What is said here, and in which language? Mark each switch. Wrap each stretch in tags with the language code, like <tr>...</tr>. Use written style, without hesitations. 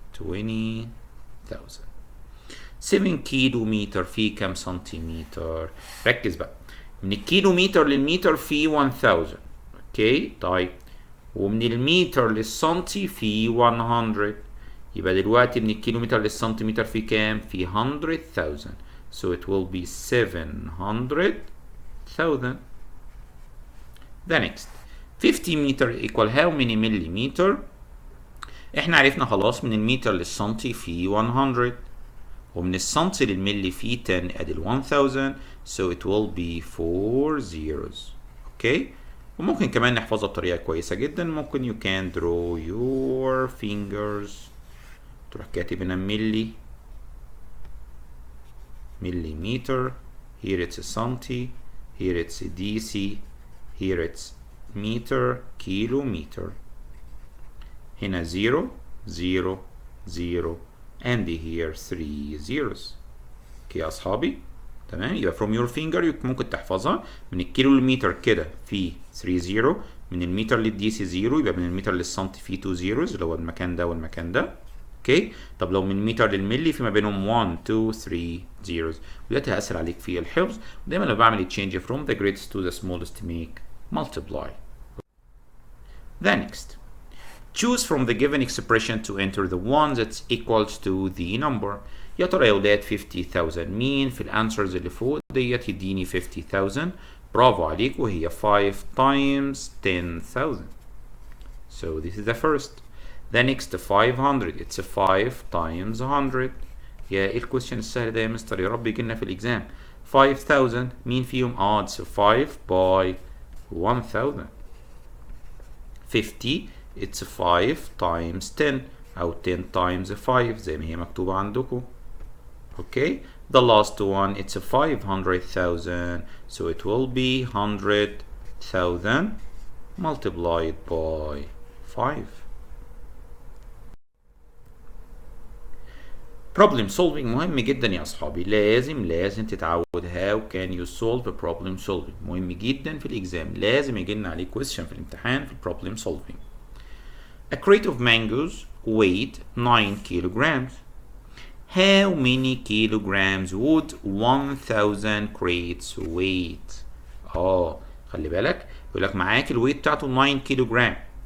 <en>20,000.</en> <ar>7 كيلو متر في كم سنتيمتر؟ ركز بقى، من الكيلومتر للمتر في 1000. اوكي طيب، ومن المتر للسنتي في 100. يبقى دلوقتي من الكيلومتر للسنتيمتر في كام؟ في 100,000.</ar> <en>So it will be 700,000. The next 50 meter equal how many millimeter؟</en> <ar>احنا عرفنا خلاص من المتر للسنتي في 100 ومن السنتي للملي في 10 ادي ال 1000،</ar> <en>so it will be 4 zeros.</en> <ar>اوكي، وممكن كمان نحفظها بطريقة كويسة جدا. ممكن</ar> <en>you can draw your fingers،</en> <ar>تروح كاتب هنا ملي، millimeter، here it's a سنتي، here it's a DC، here it's meter، kilometer.</ar> <en>هنا 0 0 0 and here 3 zeros.</en> <ar>اوكي يا اصحابي تمام. يبقى</ar> <en>from your finger</en> <ar>ممكن تحفظها من الكيلو للمتر كده في 3 0، من المتر للدي سي 0، يبقى من المتر للسنتي في 2 zeros اللي هو المكان ده والمكان ده. اوكي. طب لو من متر للملي في ما بينهم 1 2 3 zeros، ودلوقتي هيأثر عليك في الحفظ. ودايما لما بعمل</ar> <en>change from the greatest to the smallest to make multiply. The next, choose from the given expression to enter the one that's equals to the number.</en> <ar>يا ترى يا ولاد 50,000 مين في الانسرز اللي فوق ديت يديني 50,000؟ برافو عليك، وهي 5 times 10,000.</ar> <en>So this is the first. The next 500. It's 5 times 100.</en> <ar>يا ايه الكويشن السهل ده يا مستر؟ يا رب يجيلنا في الاكزام.</ar> <en>5000</en> <ar>مين فيهم؟</ar> <en>it's 5 by 1000.</en> <ar>50</ar> <en>it's 5 times 10</en> <ar>أو 10 times 5 زي ما هي مكتوبة عندكم.</ar> <en>Okay, the last one it's 500,000, so it will be 100,000 multiplied by 5. problem solving</en> <ar>مهم جدا يا أصحابي، لازم تتعود</ar> <en>how can you solve a problem solving.</en> <ar>مهم جدا في الإكزام، لازم يجيلنا عليه question في الامتحان في problem solving.</ar> <en>A crate of mangoes weighed 9 kilograms. How many kilograms would 1000 crates weight؟</en> <ar>خلي بالك يقول لك معاك الويت بتاعته 9 كيلوغرام.</ar>